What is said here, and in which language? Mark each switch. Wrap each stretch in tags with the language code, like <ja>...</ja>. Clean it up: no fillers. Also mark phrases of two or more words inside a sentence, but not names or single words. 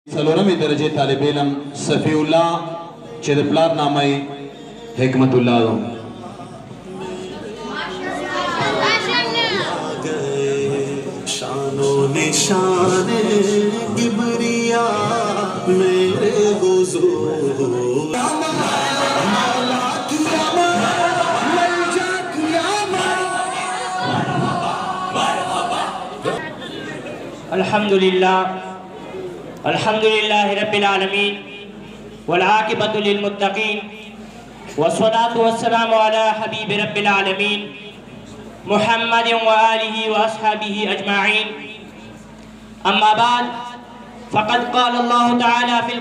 <ur>سلورمی درجے</ur> <ps>طالب علم صفی اللہ چې د پلار نامه حکمت الله دو</ps> <ur>شان و نشان کبریا میرے حضور</ur> <ar>الحمد لله رب العالمين والعاقبة للمتقين والصلاة والسلام على حبيب رب العالمين محمد وآله وأصحابه أجمعين أما بعد فقد قال الله تعالى في</ar>